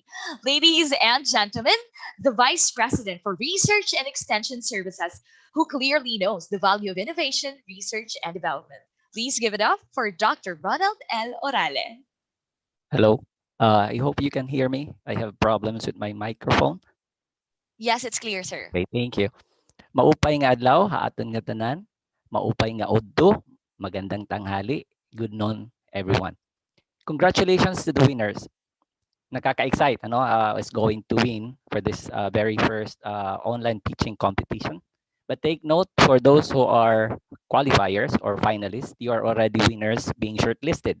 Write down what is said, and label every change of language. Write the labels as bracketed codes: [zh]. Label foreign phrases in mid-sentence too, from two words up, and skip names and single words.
[en] Ladies and gentlemen, the Vice President for Research and Extension Services, who clearly knows the value of innovation, research, and development. Please give it up for Dr. Ronald L. Orale. Hello. I hope you can hear me. I have problems with my microphone. Yes, it's clear, sir. Okay, thank you. [war] Maupay nga adlaw, haaton nga tanan. Maupay nga udto. [tl] Magandang tanghali. [en] Good noon, everyone. Congratulations to the winners. Nakaka-excite, is going to win for this very first online teaching competition. But take note, for those who are qualifiers or finalists, you are already winners being shortlisted.